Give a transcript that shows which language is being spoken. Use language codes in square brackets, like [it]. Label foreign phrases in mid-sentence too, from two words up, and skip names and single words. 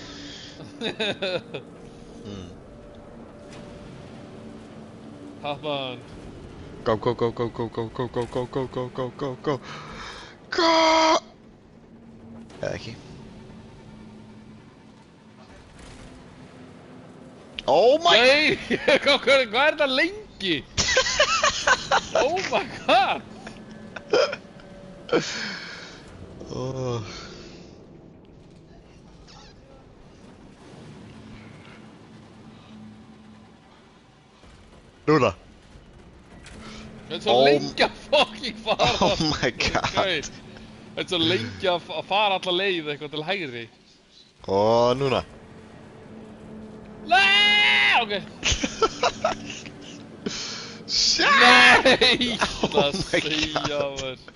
[is] Hafman. [en] Go, go, go, go, go, go, go, go, go, go, go, go, go, go. Go! [is] Eða ekki. [en] Oh my... [is] Nei! Hvað er þetta lengi? [en] Oh my god! Oh. [is] Núna. Þetta er svo lengi að fucking fara. [en] Oh my god. [is] Gaur. Þetta er svo lengi að fara alla leið eitthvað til hægri. Og núna. Nei! Ok. [en] Shit! [is] Nei! [en] Oh [is] Það [en] my [is] segja mér.